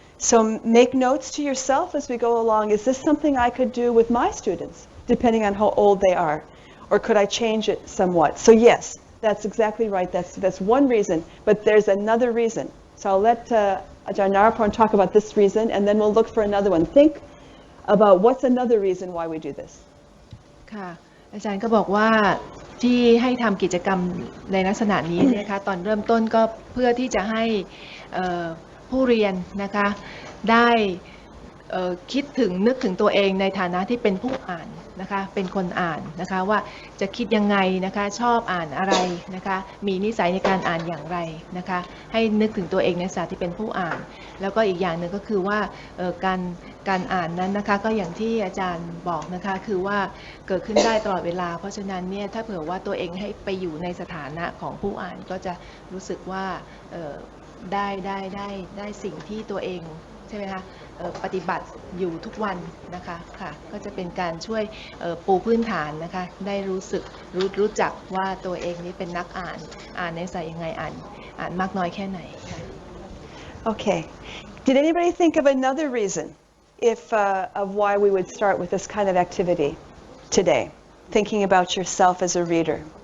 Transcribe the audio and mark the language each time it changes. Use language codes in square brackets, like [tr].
[en] So make notes to yourself as we go along. Is this something I could do with my students, depending on how old they are? Or could I change it somewhat? So yes, that's exactly right. That's one reason. But there's another reason. So I'll let Ajahn Naraporn talk about this reason, and then we'll look for another one. Think about what's another reason why we do this. [th] ค่ะอาจารย์ก็บอกว่าที่ให้ทำกิจกรรมในลักษณะนี้นะคะตอนเริ่มต้นก็เพื่อที่จะให้ผู้เรียนนะคะได้คิดถึงนึกถึงตัวเองในฐานะที่เป็นผู้อ่านนะคะเป็นคนอ่านนะคะว่าจะคิดยังไงนะคะชอบอ่านอะไรนะคะมีนิสัยในการอ่านอย่างไรนะคะให้นึกถึงตัวเองในฐานะที่เป็นผู้อ่านแล้วก็อีกอย่างหนึ่งก็คือว่า การอ่านนั้นนะคะก็อย่างที่อาจารย์บอกนะคะคือว่าเกิดขึ้นได้ตลอดเวลาเพราะฉะนั้นเนี่ยถ้าเผื่อว่าตัวเองให้ไปอยู่ในสถานะของผู้อ่านก็จะรู้สึกว่า ได้สิ่งที่ตัวเองใช่ไหมคะปฏิบัติอยู่ทุกวันนะคะค่ะก็จะเป็นการช่วยปูพื้นฐานนะคะได้รู้จักว่าตัวเองนี้เป็นนักอ่านในสายยังไงอ่านมากน้อยแค่ไหนค่ะ [en] Okay. Did anybody think of another reason of why we would start with this kind of activity today, thinking about yourself as a reader?